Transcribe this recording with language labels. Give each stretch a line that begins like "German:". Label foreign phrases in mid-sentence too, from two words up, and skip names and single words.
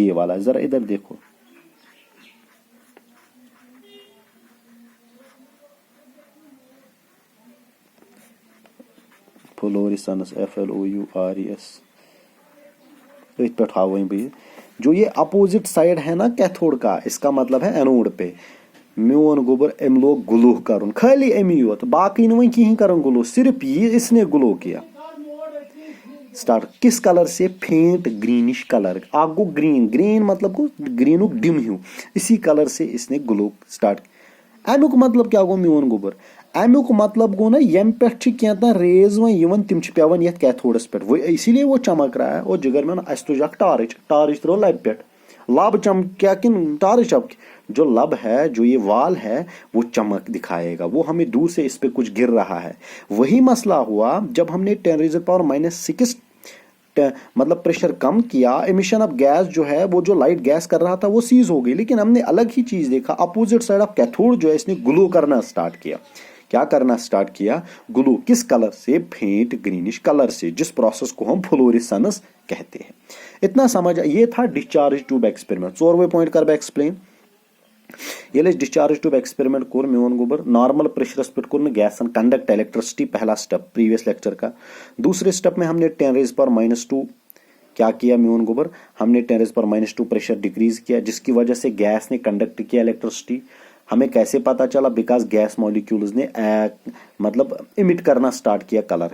Hindi: ये वाला, जरा इधर देखो, फ्लोरिसेंस, FLOURES पे भाई। जो ये अपोजिट साइड है ना कैथोड का, इसका मतलब है एनोड पे।
Kashmiri: म्योन गोबर अम लोग ग्लो कर, खाली अमी योत, बाकी वन कहीं कर ग्लो,
Hindi: सिर्फ ये इसने ग्लो किया। स्टार्ट किस कलर से?
English: faint greenish colour.
Kashmiri: आग गो ग्रीन मतलब गो ग्रीनुक डिम ह्यू, इसी कलर से इसने ग्लो स्टार्ट। अमुक मतलब क्या गो म्योन गोबर? अमुक मतलब गो ना यम पे क्या रेज वन तिम पेवन ये कैथोडस पे,
Hindi: वो इसीलिए वो चमक रहा है।
Kashmiri: और जिगर में अस तुझ टार्च त्रो लब पे, लब चमक्या कि टार्च चमक?
Hindi: जो लब है, जो ये वाल है, वो चमक दिखाएगा, वो हमें दूर से इस पे कुछ गिर रहा है। वही मसला हुआ जब हमने 10 रेज़ड पावर -6 मतलब प्रेशर कम किया।
English: emission of gas
Hindi: जो है, वो जो लाइट गैस कर रहा था वो सीज हो गई, लेकिन हमने अलग ही चीज देखा।
English: opposite side of cathode
Hindi: जो है, इसने ग्लो करना स्टार्ट किया। क्या करना स्टार्ट किया? ग्लो। किस कलर से?
English: faint greenish colour
Hindi: से, जिस प्रोसेस को हम फ्लोरिसेंस कहते हैं। इतना समझ। ये था
English: discharge tube experiment.
Kashmiri: 4वें पॉइंट कर एक्सप्लेन। ये
English: discharge tube experiment
Kashmiri: कोर म्योन गोबर नॉर्मल प्रेशरस पे कोर
English: gas conduct electricity,
Hindi: पहला स्टेप प्रीवियस लेक्चर का। दूसरे स्टेप में हमने 10 रेज़ पावर -2 क्या किया म्योन गोबर? हमने 10 रेज़ पावर -2
English: pressure decrease
Hindi: किया, जिसकी वजह से गैस ने कंडक्ट किया इलेक्ट्रिसिटी। हमें कैसे पता चला? बिकॉज
English: gas molecules
Hindi: ने मतलब इमिट करना स्टार्ट किया कलर।